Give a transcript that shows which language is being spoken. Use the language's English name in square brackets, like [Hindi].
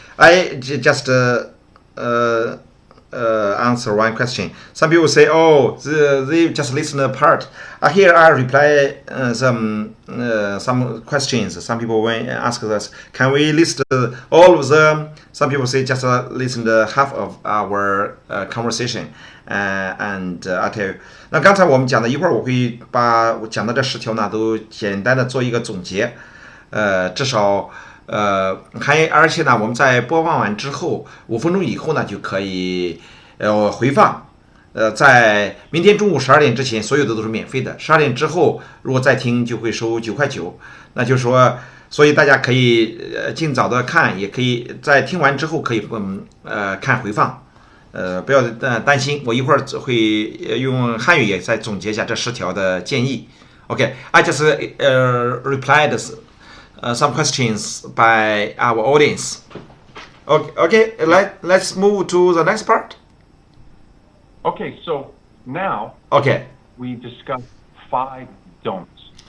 [English] I just answer one question. Some people say, "Oh, they just listen to part." Here I reply some questions. Some people when ask us, "Can we list all of them?" Some people say, "Just listen to half of our conversation." And I tell you， [Chinese] 那刚才我们讲的一会儿，我会把我讲的这10条呢，都简单的做一个总结。至少。而且呢，我们在播放完之后5分钟以后呢，就可以回放。在明天中午12点之前，所有的都是免费的。12点之后，如果再听，就会收9块9。那就是说，所以大家可以尽早的看，也可以在听完之后可以看回放。不要担心，我一会儿会用汉语也再总结一下这10条的建议。 [English] Okay, I just replied some questions by our audience. Okay, let's move to the next part. Okay, so now we discussed 5 don'ts.